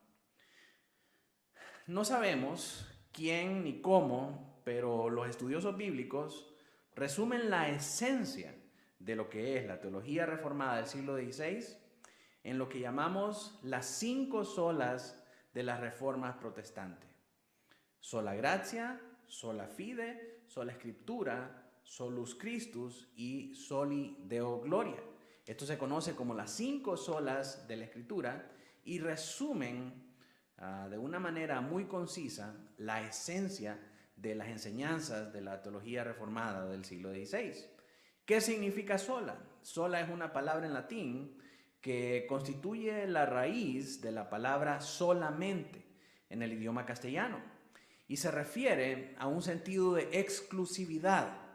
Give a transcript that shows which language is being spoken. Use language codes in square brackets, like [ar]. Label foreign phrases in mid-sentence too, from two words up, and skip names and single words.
[es] No sabemos quién ni cómo, pero los estudiosos bíblicos resumen la esencia de lo que es la teología reformada del siglo XVI en lo que llamamos las 5 solas de las reformas protestantes: [la] sola gratia, sola fide, sola escritura, solus Christus y soli Deo gloria. [es] Esto se conoce como las 5 solas de la Escritura y resumen de una manera muy concisa la esencia de las enseñanzas de la teología reformada del siglo XVI. ¿Qué significa sola? Sola es una palabra en latín que constituye la raíz de la palabra solamente en el idioma castellano y se refiere a un sentido de exclusividad.